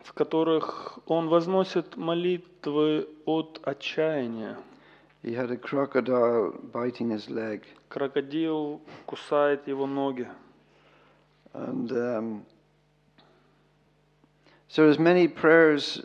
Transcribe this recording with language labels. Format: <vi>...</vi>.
<ru>В которых он возносит молитвы от отчаяния.</ru> <en>He had a crocodile biting his leg.</en> <ru>Крокодил кусает его ноги.</ru> <en>And so there's many prayers.</en>